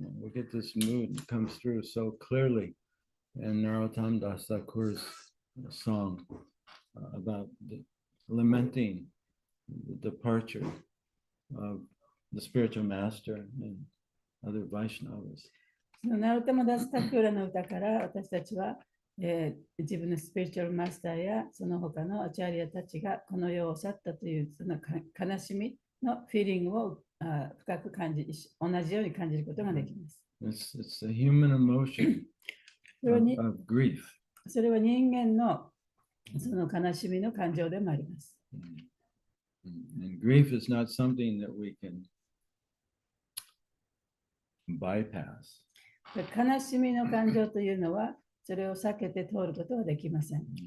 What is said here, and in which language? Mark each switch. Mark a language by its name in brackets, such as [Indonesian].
[English] We get this mood that comes through so clearly in Narottam Das Thakur's song about lamenting the departure of the spiritual master and other Vaishnavas. [Japanese] ナロタマダスタクラの歌から私たちは、自分のスピリチュアルマスターやその他のアチャリアたちがこの世を去ったというその悲しみのフィーリングを深く感じ、同じように感じることができます。 [English] It's a human emotion [Japanese] それは [English] of grief. [Japanese] それは人間のその悲しみの感情でもあります。 [English] And grief is not something that we can bypass. [Japanese] 悲しみの感情というのは、それを避けて通ることはできません。